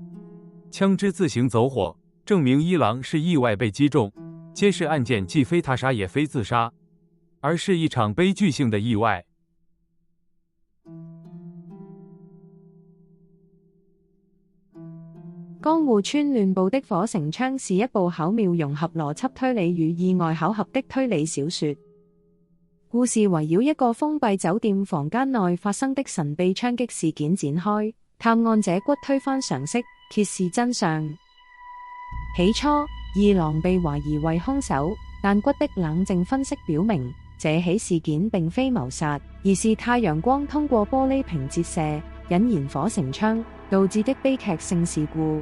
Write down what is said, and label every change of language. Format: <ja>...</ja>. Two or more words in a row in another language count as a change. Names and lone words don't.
<zh>枪支自行走火，证明一郎是意外被击中，揭示案件既非他杀也非自杀，而是一场悲剧性的意外。江户川亂步的火繩槍是一部巧妙融合邏輯推理與意外巧合的推理小說。故事圍繞一個封閉酒店房間內發生的神秘槍擊事件展開，探案者骨推翻常識，揭示真相。起初，二郎被懷疑為兇手，但骨的冷靜分析表明，這起事件並非謀殺，而是太陽光通過玻璃瓶折射，引燃火繩槍，導致的悲劇性事故。</zh>